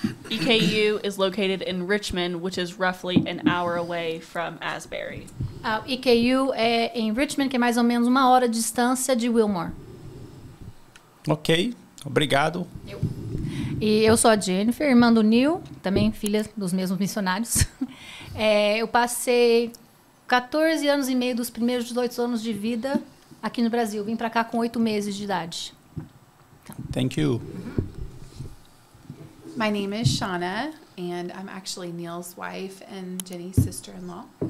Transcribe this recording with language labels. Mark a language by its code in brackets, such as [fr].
[en] EKU is located in Richmond, which is roughly an hour away from Asbury. [pt] A EKU é em Richmond, que é mais ou menos 1 hora de distância de Wilmore. Ok, obrigado. E eu sou a Jennifer, irmã do Neil, também filha dos mesmos missionários. Eu passei 14 anos e meio dos primeiros 18 anos de vida aqui no Brasil. Vim para cá com 8 meses de idade. [en] Thank you. My name is Shauna, and I'm actually Neil's wife and Jenny's sister-in-law.